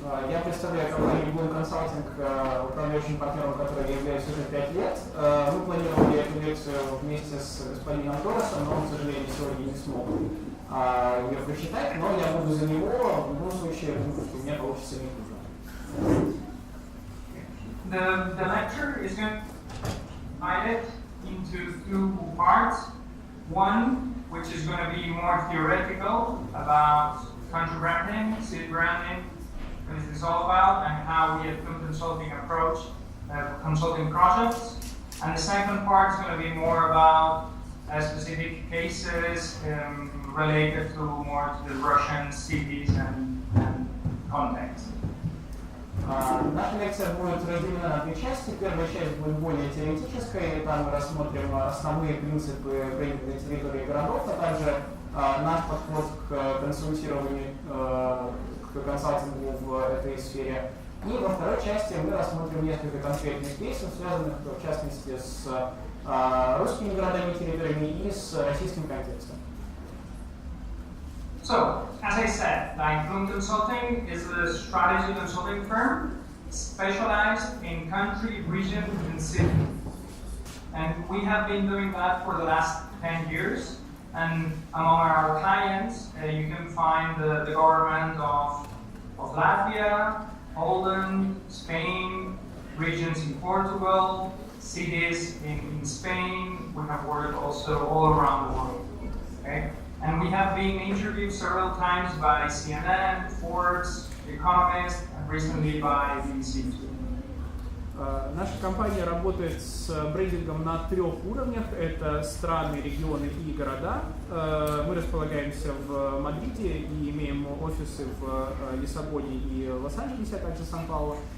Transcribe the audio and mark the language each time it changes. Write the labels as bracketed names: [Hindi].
[Russian] Я представляю компанию Bloom Consulting, управляющим партнером которой я являюсь уже 5 лет. Мы планировали эту лекцию вместе с господином Торресом, но он, к сожалению, сегодня не смог ее прочитать, но я буду за него. В любом случае, думаю, что у меня получится не хуже. [English] The lecture is going to be divided into 2 parts. One, which is going to be more theoretical about country branding, city branding, what is this all about, and how we at Bloom Consulting approach consulting projects. And the second part is going to be more about specific cases related to more to the Russian cities and context. [Russian] Наша лекция будет разделена на 2 части. Первая часть будет более теоретической, там мы рассмотрим основные принципы брендинга территории городов, а также наш подход к консультированию, к консалтингу в этой сфере. И во второй части мы рассмотрим несколько конкретных кейсов, связанных в частности с русскими городами и территориями и с российским контекстом. [English] So, as I said, Bloom Consulting is a strategy consulting firm specialized in country, region, and city. And we have been doing that for the last 10 years. And among our clients, you can find the government of Latvia, Poland, Spain, regions in Portugal, cities in Spain. We have worked also all around the world. Okay? And we have been interviewed several times by CNN, Forbes, Economist, and recently by BBC. [Russian] Наша компания работает с брендингом на 3 уровнях. Это страны, регионы и города. Мы располагаемся в Мадриде и имеем офисы в Лиссабоне и Лос-Анджелесе, а также Сан-Паулу.